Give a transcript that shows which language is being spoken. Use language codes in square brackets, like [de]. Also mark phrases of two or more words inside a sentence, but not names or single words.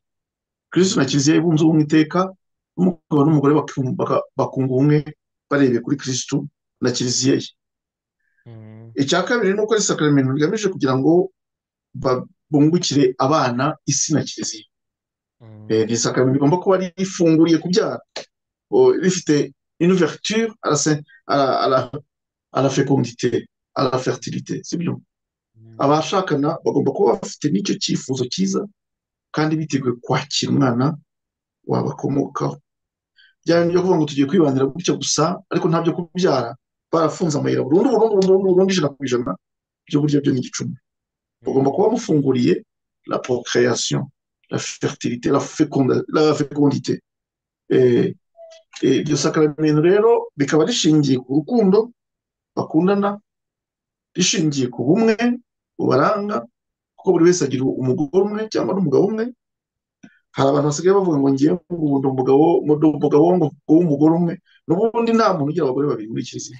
[rw] Kristo na kiliziya ye bunze ubumwe iteka, umugabo n'umugore bakunga ubumwe barebeye kuri Kristo na kiliziya ye. Mm. Icya kabiri ni uko ari isakaramentu rigamije kugira ngo bungukire abana isi na kiliziya. Mm. Ni isakaramentu rigomba kuba rifunguriye kubyara, rifite [fr] une ouverture à la fécondité, à la fertilité, [rw] sibyo? Mm. Abashakana bagomba kuba bafite n'icyo cyifuzo cyiza, kandi biteguye kwakira umwana wabakomokaho. Byari byo kuvuga ngo tugiye kwibanira gutya gusa, ariko ntabyo kubyara, barafunze amayira burundu burundu burundu burundu, ijana ku ijana, byo burya byo ni igicumbi. Mugomba kuba mufunguriye [fr] la procréation, la fertilité, la fécondité. [rw] Iryo sakaramentu rero rikaba rishingiye ku rukundo bakundana, rishingiye ku bumwe bubaranga, kuko buri wese agira umugore umwe cyangwa n'umugabo umwe. Hari abantu basigaye bavuga ngo ngiye ngo ndi umugabo w'umugore umwe, n'ubundi nta muntu ugira abagore babiri muri kiliziya.